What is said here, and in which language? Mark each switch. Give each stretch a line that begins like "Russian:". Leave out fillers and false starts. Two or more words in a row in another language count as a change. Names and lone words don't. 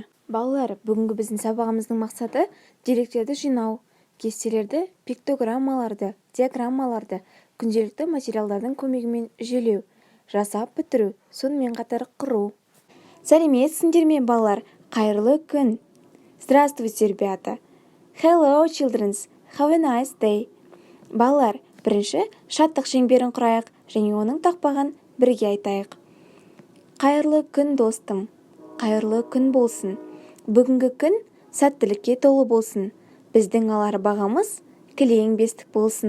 Kazakh: Балалар, бүгінгі біздің сабағымыздың мақсаты деректерді жинау, кестелерді, пиктограммаларды, диаграммаларды, күнделікті материалдардың көмегімен жүйелеу, жасап бітіру, сонымен қатар құру. Сәлеметсіңдер ме, балалар? Қайырлы күн.
Russian: Здравствуйте, ребята.
English: Hello, children. Have a nice day.
Kazakh: Балалар, бірінші шаттық шеңберін құрайық және оның тақпағын бірге айтайық. Қайырлы күн, достым. Қайырлы күн болсын. Бүгінгі күн сәттілікке толы болсын. Біздің алар бағамыз кілең бестік болсын.